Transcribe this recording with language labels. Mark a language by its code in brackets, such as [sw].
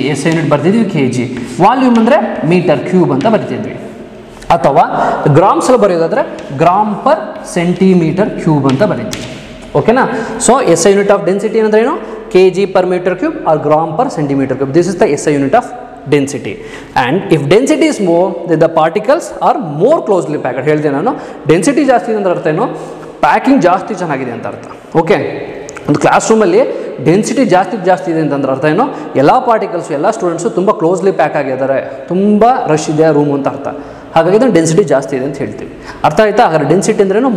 [kn] S unit ಬರ್ತಿದ್ವಿ kg. Volume ಅಂದರೆ m³ ಅಂತ ಬರ್ತಿದ್ವಿ. ಅಥವಾ ಗ್ರಾಮ್ಸಲ್ಲಿ ಬರೆಯೋದಾದರೆ g/cm³ ಅಂತ ಬರೀತೀವಿ. ಓಕೆನಾ? So S I unit of density ಅಂದರೆ ಏನು? kg/m³ or g/cm³. [en] This is the S I unit of density. And if density is more, then the particles are more closely packed. [kn] ಹೇಳಿದೆ ನಾನು, density ಜಾಸ್ತಿ ಇದೆ ಅಂದ್ರೆ ಅರ್ಥ ಏನು? ಪ್ಯಾಕಿಂಗ್ ಜಾಸ್ತಿ ಚೆನ್ನಾಗಿದೆ ಅಂತ ಅರ್ಥ. ಓಕೆ, ಒಂದು ಕ್ಲಾಸ್ ರೂಮಲ್ಲಿ ಡೆನ್ಸಿಟಿ ಜಾಸ್ತಿ ಇದೆ ಅಂತಂದ್ರೆ ಅರ್ಥ ಏನು? ಎಲ್ಲ ಪಾರ್ಟಿಕಲ್ಸು, ಎಲ್ಲ ಸ್ಟೂಡೆಂಟ್ಸು ತುಂಬ ಕ್ಲೋಸ್ಲಿ ಪ್ಯಾಕ್ ಆಗಿದ್ದಾರೆ, ತುಂಬ ರಶ್ ಇದೆ ರೂಮ್ ಅಂತ ಅರ್ಥ. ಹಾಗಾಗಿ ಇದನ್ನು ಡೆನ್ಸಿಟಿ ಜಾಸ್ತಿ ಇದೆ ಅಂತ ಹೇಳ್ತೀವಿ. ಅರ್ಥ ಆಯ್ತಾ? ಹಾಗಾದ್ರೆ ಡೆನ್ಸಿಟಿ ಅಂದ್ರೇನು?